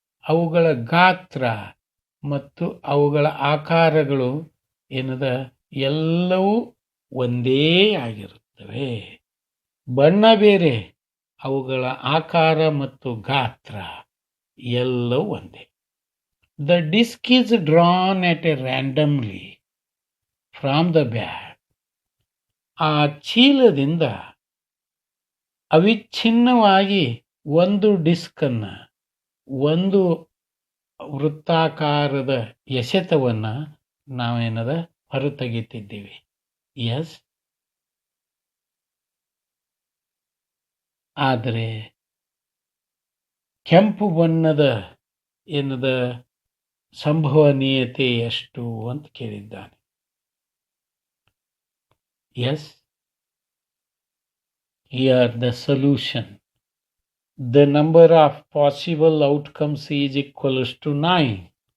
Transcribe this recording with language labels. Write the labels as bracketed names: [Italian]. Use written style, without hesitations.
[Kannada] ಅವುಗಳ ಗಾತ್ರ ಮತ್ತು ಅವುಗಳ ಆಕಾರಗಳು ಏನದ ಎಲ್ಲವೂ ಒಂದೇ ಆಗಿರುತ್ತವೆ. ಬಣ್ಣ ಬೇರೆ, ಅವುಗಳ ಆಕಾರ ಮತ್ತು ಗಾತ್ರ ಎಲ್ಲವೂ ಒಂದೇ. [English] The disc is drawn at a randomly from the bag. [Kannada] ಆ ಚೀಲದಿಂದ ಅವಿಚ್ಛಿನ್ನವಾಗಿ ಒಂದು ಡಿಸ್ಕನ್ನು, ಒಂದು ವೃತ್ತಾಕಾರದ ಎಸೆತವನ್ನು ನಾವೇನದ ಹೊರತೆಗೆತಿದ್ದೀವಿ. ಎಸ್, ಆದರೆ ಕೆಂಪು ಬಣ್ಣದ ಏನದ ಸಂಭವನೀಯತೆ ಎಷ್ಟು ಅಂತ ಕೇಳಿದ್ದಾನೆ. [English] Yes, here the solution. The number of possible outcomes is equals to 9.